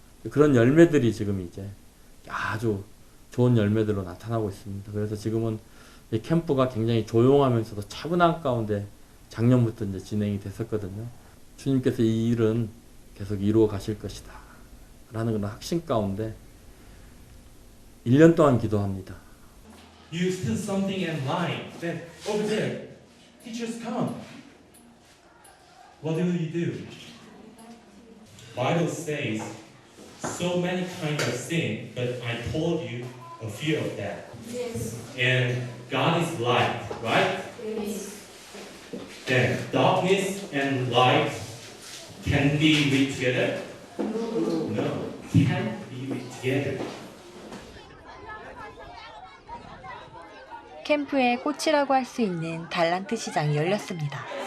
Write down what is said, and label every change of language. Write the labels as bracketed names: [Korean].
[Korean] 그런 열매들이 지금 이제 아주 좋은 열매들로 나타나고 있습니다. 그래서 지금은 이 캠프가 굉장히 조용하면서도 차분한 가운데 작년부터 이제 진행이 됐었거든요. 주님께서 이 일은 계속 이루어 가실 것이다 라는 그런 확신 가운데 1년 동안 기도합니다. [English] You steal something in line. Then over there, teachers come. What do you do? Bible says so many kinds of sin, but I told you a few of that. Yes. And God is light, right? Yes. Then darkness and light can be with together? No, can't be with together. [Korean] 캠프의 꽃이라고 할 수 있는 달란트 시장이 열렸습니다.